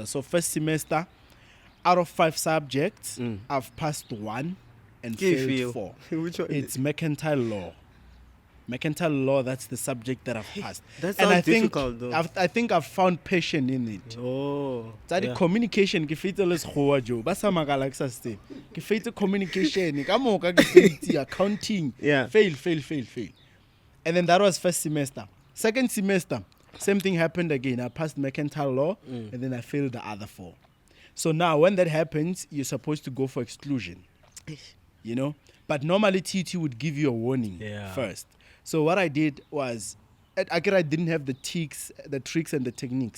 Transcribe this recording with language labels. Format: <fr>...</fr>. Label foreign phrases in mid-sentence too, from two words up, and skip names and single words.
<en>So, first semester, out of 5 subjects, I've passed 1 and failed 4. Which one? It's mercantile law. Mercantile law, that's the subject that I've passed. That sounds difficult, though. I think I've found passion in it. Oh. The communication,</en> <nso>ke fete le sekgowa jo. Ba sa makala ke sa se. Ke fete communication, ka moka ke fete accounting.</nso> <en>Fail. And then that was first semester. Second semester, same thing happened again. I passed mercantile law and then I failed the other 4. So now when that happens, you're supposed to go for exclusion. You know? But normally TT would give you a warning first. So what I did was, I didn't have the tricks and the techniques.</en>